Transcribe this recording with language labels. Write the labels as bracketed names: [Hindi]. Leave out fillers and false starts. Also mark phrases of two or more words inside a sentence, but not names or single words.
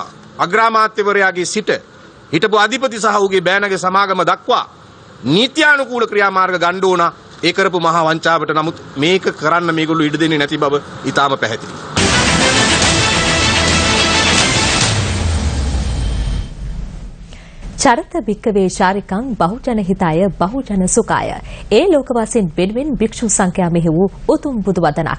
[Sinhala] අග්‍රාමාත්‍යවරයාගේ සිට හිටපු අධිපති සහ ඔහුගේ බෑනගේ සමාගම දක්වා නීත්‍යානුකූල ක්‍රියාමාර්ග ගන්න ඕන. ඒ කරපු මහා වංචාවට නමුත් මේක කරන්න මේගොල්ලෝ ඉඩ දෙන්නේ නැති බව ඊටාම පැහැදිලි. [Pali] චරිත භික්කවේ චාරිකං බහුජන හිතාය බහුජන සුඛාය. [Sinhala] ඒ ලෝකවාසීන් වෙනුවෙන් භික්ෂු සංඛ්‍යා මෙහි වූ උතුම් බුදු වදනක්.